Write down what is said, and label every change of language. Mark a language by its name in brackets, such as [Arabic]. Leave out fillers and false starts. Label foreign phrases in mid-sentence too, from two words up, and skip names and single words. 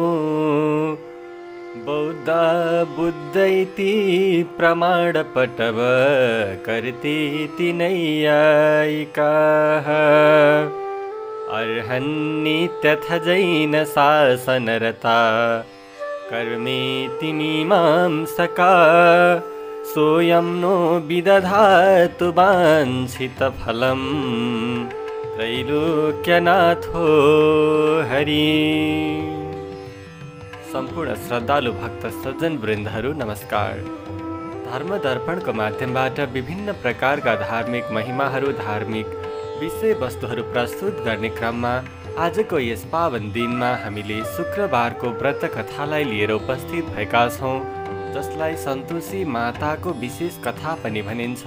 [Sanskrit] बौद्ध बुद्धैति प्रमाणपटव कर्तेति नैयायिकाः अर्हन्नित्यथ जैन शासनरता कर्मेति मीमांसका सोऽयं नो विदधातु वाञ्छितफलं त्रैलोक्यनाथो हरि। [Nepali] सम्पूर्ण श्रद्धालु भक्त सज्जन वृन्दहरू नमस्कार। धर्म दर्पणको माध्यमबाट विभिन्न प्रकारका धार्मिक महिमाहरू, धार्मिक विषयवस्तुहरू प्रस्तुत गर्ने क्रममा आजको यस पावन दिनमा हामीले शुक्रबारको व्रत कथालाई लिएर उपस्थित भएका छौँ, जसलाई सन्तोषी माताको विशेष कथा पनि भनिन्छ।